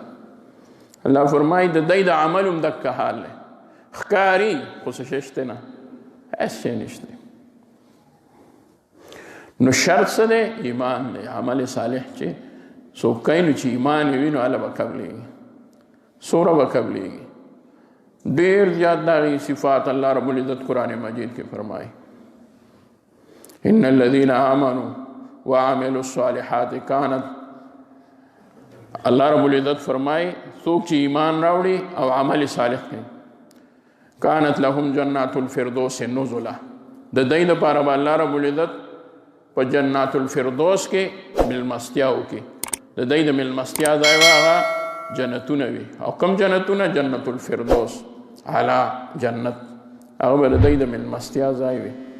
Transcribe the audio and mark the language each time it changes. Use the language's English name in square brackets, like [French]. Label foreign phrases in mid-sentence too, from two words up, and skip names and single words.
[Pashto] الله فرمایي د دی د عمل هم دکه حال دی، ښکاري خو څه شی شته نه، هېڅ شی نشته. نو شرط څه دی؟ ایمان دی. عمل صالح چې څوک کوي نو چې ایمان یې وي نو هله به قبلېږي. څومره به قبلېږي؟ ډېر زیات د هغې صفات الله رب العزت قرآن مجید کې فرمایي [Arabic] ان الذین آمنوا وعملوا الصالحات كانت. [Pashto] الله رب العزت فرمایي څوک چې ایمان راوړي او عمل صالح کوي، [Arabic] كانت لهم جنات الفردوس نزلا. [Pashto] د دوی لپاره به الله رب العزت په [Arabic] جنات الفردوس [Pashto] کې ملمستیا وکړي. د دوی د ملمستیا ځای به هغه جنتونه وي. او کوم جنتونه؟ [Arabic] جنت الفردوس، [Pashto] اعلی جنت، هغه به د دوی د ملمستیا ځای وي.